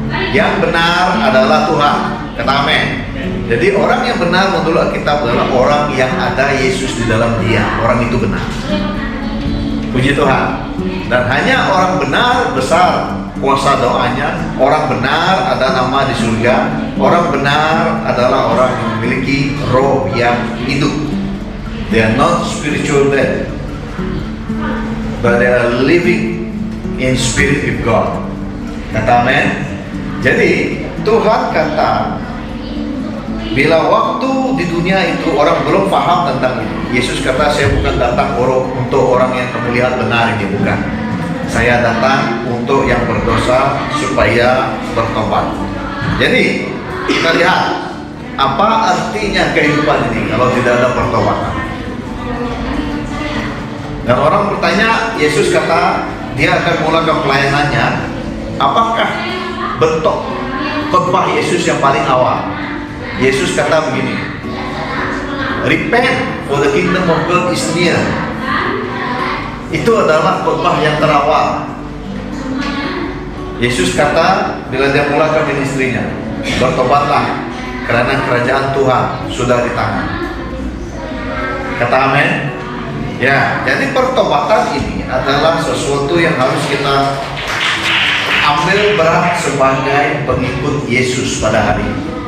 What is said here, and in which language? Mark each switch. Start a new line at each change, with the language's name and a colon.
Malay: Yang benar adalah Tuhan. Kata amin. Jadi orang yang benar menurut Alkitab adalah orang yang ada Yesus di dalam dia. Orang itu benar. Puji Tuhan. Dan hanya orang benar besar kuasa doanya. Orang benar ada nama di surga. Orang benar adalah orang yang memiliki roh yang hidup.
English: They are not spiritual dead, but they are living in spirit with God.
Malay: Kata amin. Jadi Tuhan kata, bila waktu di dunia itu orang belum paham tentang ini, Yesus kata, saya bukan datang untuk orang yang kamu lihat benar, ini bukan. Saya datang untuk yang berdosa supaya bertobat. Jadi kita lihat apa artinya kehidupan ini kalau tidak ada pertobatan. Dan orang bertanya, Yesus kata dia akan mulakan pelayanannya. Apakah bentuk khotbah Yesus yang paling awal? Yesus kata begini,
English: repent for the kingdom of God is near.
Malay: Itu adalah khotbah yang terawal. Yesus kata bila dia mulakan ministrinya, bertobatlah karena kerajaan Tuhan sudah di tangan. Kata amin. Ya, jadi pertobatan ini adalah sesuatu yang harus kita ambil berat sebagai pengikut Yesus pada hari ini.